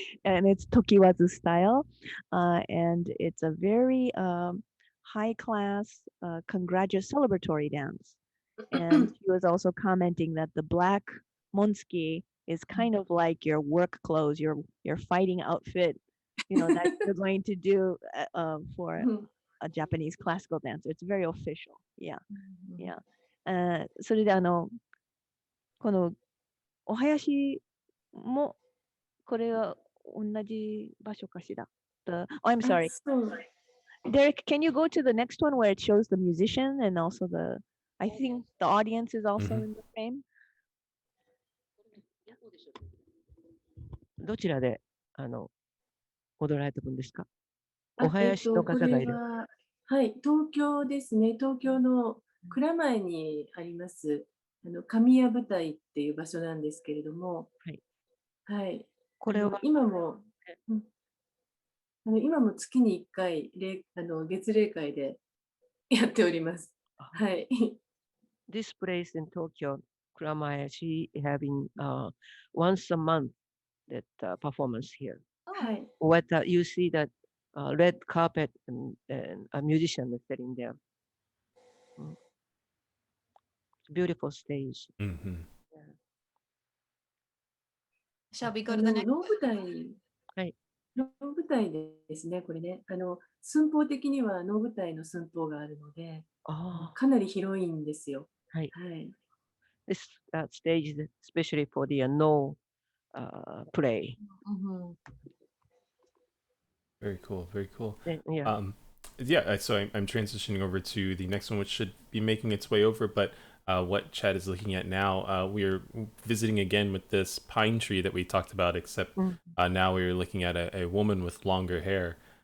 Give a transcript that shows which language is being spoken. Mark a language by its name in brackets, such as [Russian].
[English] And it's Tokiwazu style. And it's a very high class, celebratory dance. And she was also commenting that the black monsuki is kind of like your work clothes, your fighting outfit, that you're going to do for a Japanese classical dancer. It's very official. Yeah, yeah. [Japanese] それでこのお囃子もこれは同じ場所かしら。 [English] Oh, I'm sorry. Derek, can you go to the next one where it shows the musician and also I think the audience is also in the frame? [Japanese] どちらで踊られてるんですか？お囃子の方がいる。はい、東京ですね。東京の蔵前にあります、神谷舞台っていう場所なんですけれども、はい。はい。これは今も月に1回月例会でやっております。はい。 [English] This place in Tokyo, Kuramae, she having once a month that performance here. Hi. What you see that red carpet and a musician is sitting there. Beautiful stage. Shall we go to the next? [Japanese] 能舞台、はい。能舞台ですね、これね。寸法的には能舞台の寸法があるので、かなり広いんですよ。はい。はい。 [English] This stage is especially for the no play. Very cool, very cool. Yeah. Yeah, so I'm transitioning over to the next one, which should be making its way over, but what Chad is looking at now, we're visiting again with this pine tree that we talked about, except now we're looking at a woman with longer hair.